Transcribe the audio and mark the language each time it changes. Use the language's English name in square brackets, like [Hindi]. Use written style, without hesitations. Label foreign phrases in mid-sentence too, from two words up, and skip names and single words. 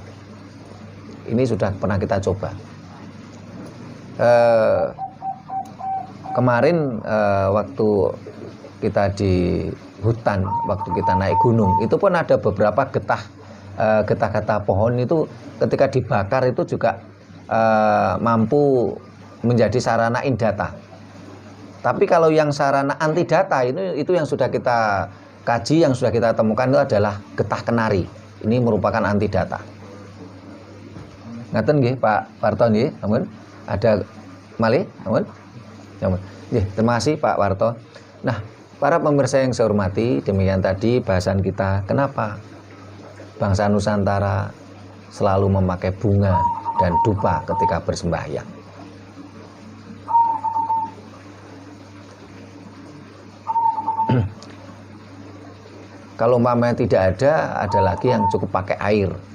[Indonesian] Ini sudah pernah kita coba. Kemarin waktu kita di hutan, waktu kita naik gunung, itu pun ada beberapa getah pohon itu ketika dibakar itu juga mampu menjadi sarana indata. Tapi kalau yang sarana antidata itu yang sudah kita kaji, yang sudah kita temukan itu adalah getah kenari. Ini merupakan antidata. [Javanese] Ngaten nggih Pak Warto nggih, ampun. Ada malih, ampun. Ampun. Nggih, [Indonesian] terima kasih Pak Warto. Nah, para pemirsa yang saya hormati, demikian tadi bahasan kita kenapa bangsa Nusantara selalu memakai bunga dan dupa ketika bersembahyang. Kalau umpamanya tidak ada lagi yang cukup pakai air.